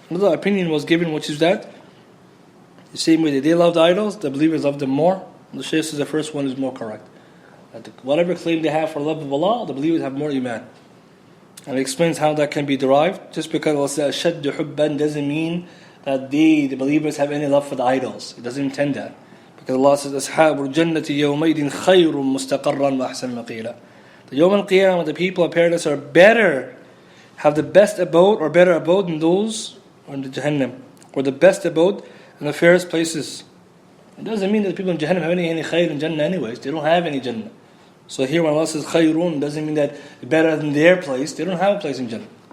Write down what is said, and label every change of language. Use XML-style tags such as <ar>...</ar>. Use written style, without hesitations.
<en>Another opinion was given, which is that the same way that they loved idols, the believers love them more. The Shaykh says the first one is more correct. That whatever claim they have for love of Allah, the believers have more iman. And it explains how that can be derived. Just because Allah says</en> <ar>أَشَدُّ حُبًّا</ar> <en>doesn't mean that the believers have any love for the idols. It doesn't intend that. Because Allah says</en> <ar>أَصْحَابُ الْجَنَّةِ يَوْمَئِذٍ خَيْرٌ مُسْتَقَرًّا وَأَحْسَنُ مَقِيلًا.</ar> <en>The Yawm al-Qiyamah, the people of paradise are better, have the best abode or better abode than those in the Jahannam, or the best abode in the fairest places. It doesn't mean that the people in Jahannam have any khayr in Jannah anyways. They don't have any Jannah. So here when Allah says khayrun, doesn't mean that better than their place. They don't have a place in Jannah.</en>